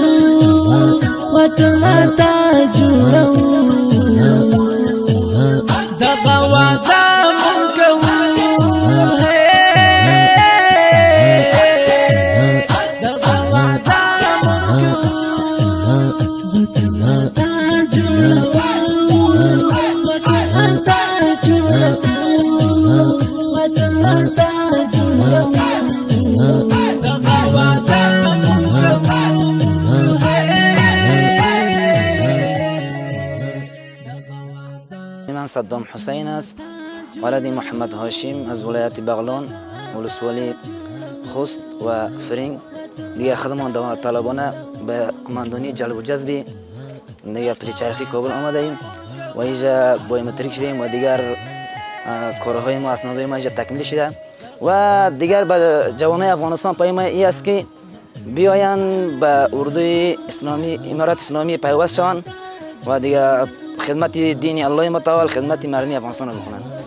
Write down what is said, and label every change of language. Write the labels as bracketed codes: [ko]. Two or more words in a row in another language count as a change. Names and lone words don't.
[ps] وطن تا جوړو دغه وطن مونږ دغه وطن مونږ وطن تا جوړو وطن تا جوړو وطن تا جوړو دغه وطن [fa] من صدام حسین است، ولد محمد هاشم از ولایت بغلان ولسوالی خوست و فرنگ. دیگه خدمات داوطلبانه به کماندانی جلب و جذب دیگه پریچرخی کابل آمده ایم و اینجا بایومتریک شدیم و دیگر کارهای ما اسنادهای ما اینجا تکمیل شده و دیگر به جوانای افغانستان پیام این است که بیاین به اردوی اسلامی امارت اسلامی پیوست شوند و دیگر خدمت دین الله متعال خدمت مردم افغانستان رو بکنند.